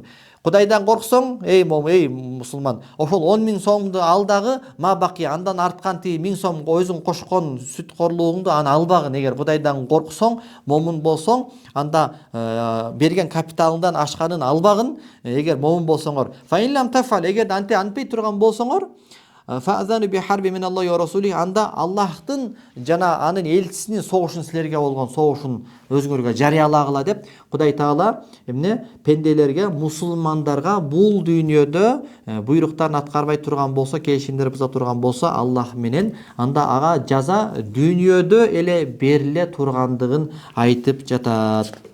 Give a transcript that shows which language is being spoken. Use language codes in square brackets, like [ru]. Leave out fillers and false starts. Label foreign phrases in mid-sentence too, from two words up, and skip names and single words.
[ky] Кудайдан корксоң, эй мусулман, ошол 10 000 сомду ал дагы [ar] ما بقي, [ky] андан арткан 1000 сом өзүң кошкон сүткорлугуңду аны албагын. Эгер Кудайдан корксоң, момун болсоң, анда берген капиталыңдан ашканын албагын. Эгер момун болсоңор, [ar] فإن لم تفعلوا, [ky] эгер антпей турган болсоңор, [ar] فأذنوا بحرب من الله ورسوله, [ky] анда Аллахтын жана анын элчисинин согушун силерге болгон согушун өзүңөргө жарыялагыла деп Кудай Таала эмне пенделерге, мусулмандарга бул дүйнөдө буйруктарын аткарбай турган болсо, келишимдерди буза турган болсо, Аллах менен анда ага жаза дүйнөдө эле бериле тургандыгын айтып жатат.